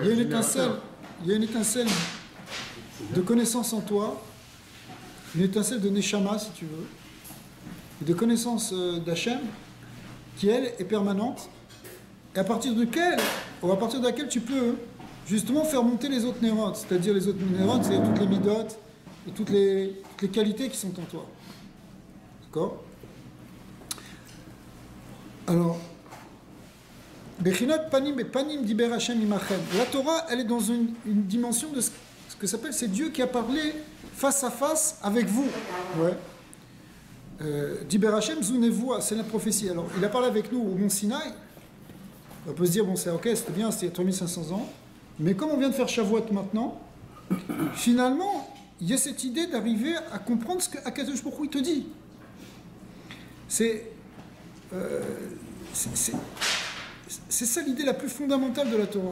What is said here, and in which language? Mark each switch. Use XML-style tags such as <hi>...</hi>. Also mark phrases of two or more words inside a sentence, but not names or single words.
<fr>il y a une étincelle de connaissance en toi, une étincelle de Neshama, si tu veux, et de connaissance d'Hachem, qui, elle, est permanente, et à partir de laquelle tu peux justement faire monter les autres nérotes, c'est-à-dire les autres nérotes, c'est toutes les midotes et toutes les qualités qui sont en toi. D'accord? Alors,</fr> <he>בבחינת פנים בפנים דיבר השם עמכם.</he> <fr>La Torah, elle est dans une dimension de ce que s'appelle, c'est Dieu qui a parlé face à face avec vous. Ouais.</fr> <he>דיבר השם זו נבואה,</he> <fr>c'est la prophétie. Alors, il a parlé avec nous au Mont Sinaï. On peut se dire, bon, c'est ok, c'était bien, c'était 3500 ans. Mais comme on vient de faire Shavuot maintenant, finalement, il y a cette idée d'arriver à comprendre ce qu'</fr> <he>הקדוש ברוך הוא</he> <fr>il te dit. C'est ça l'idée la plus fondamentale de la Torah.</fr>